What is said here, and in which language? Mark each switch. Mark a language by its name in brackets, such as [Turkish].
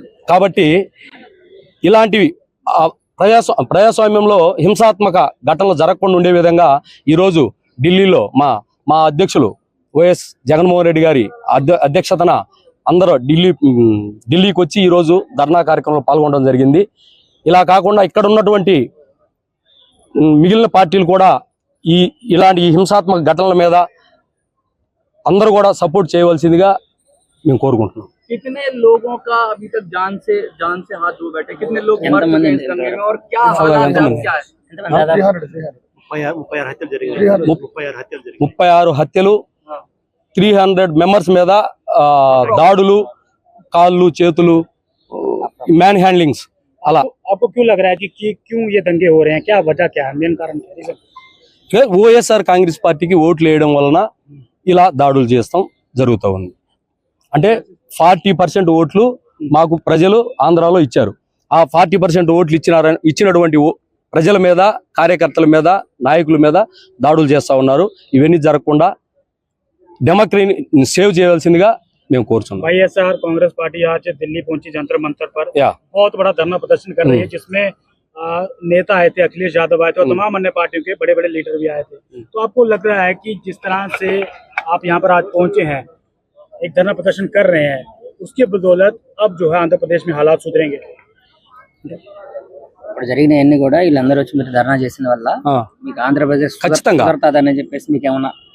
[Telugu] కాబట్టి ఇలాంటివి ప్రజాస్వామ్యంలో హింసాత్మక ఘటనలు జరగకుండా ఉండే విధంగా ఈరోజు ఢిల్లీలో మా అధ్యక్షులు వైఎస్ జగన్మోహన్ రెడ్డి గారి అధ్యక్షతన అందరూ ఢిల్లీకి వచ్చి ఈరోజు ధర్నా కార్యక్రమంలో పాల్గొనడం జరిగింది. ఇలా కాకుండా ఇక్కడ ఉన్నటువంటి మిగిలిన పార్టీలు కూడా ఇలాంటి హింసాత్మక ఘటనల మీద అందరూ కూడా సపోర్ట్ చేయవలసిందిగా మేము కోరుకుంటున్నాం. [Hindi] कितने लोगों का अभी तक जान से हाथ धो बैठे, कितने लोग मर चुके हैं इस दंगे में और क्या हालात क्या है? [Telugu] 36 హత్యలు, 300 మెంబర్స్ మీద దాడులు, కాళ్ళు చేతులు, మ్యాన్ హ్యాండ్లింగ్స్. అలా [Hindi] आपको क्यों लग रहा है कि क्यों ये दंगे हो रहे हैं? क्या वजह, क्या है, मेन कारण क्या है? [Telugu] వైఎస్ఆర్ కాంగ్రెస్ పార్టీకి ఓట్లు వేయడం వలన ఇలా దాడులు చేస్తాం జరుగుతూ ఉంది. అంటే 40% ఓట్లు మాకు ప్రజలు ఆంధ్రాలో ఇచ్చారు. ఆ 40% ఓట్లు ఇచ్చినటువంటి ప్రజల మీద, కార్యకర్తల మీద, నాయకుల మీద దాడులు చేస్తా ఉన్నారు. ఇవన్నీ జరగకుండా డెమోక్రసీని సేవ్ చేయవలసిందిగా మేము కోరుతున్నాం. [Hindi] వైఎస్ఆర్ कांग्रेस पार्टी आज दिल्ली पहुंची जंतर मंतर पर, बहुत बड़ा धरना प्रदर्शन कर रही है, जिसमें नेता आए थे, अखिलेश यादव आए थे और तमाम अन्य पार्टियों के बड़े बड़े लीडर भी आए थे। तो आपको लग रहा है कि जिस तरह से आप यहाँ पर आज पहुंचे हैं, एक धरना प्रदर्शन कर रहे हैं, उसके बदौलत अब जो है आंध्र प्रदेश में हालात सुधरेंगे? [Telugu] ఇప్పుడు జరిగిన ఎన్ని కూడా వీళ్ళందరూ వచ్చి మీరు ధర్నా చేసిన వల్ల మీకు ఆంధ్రప్రదేశ్ సుధరతాదని చెప్పేసి మీకు ఏమన్నా?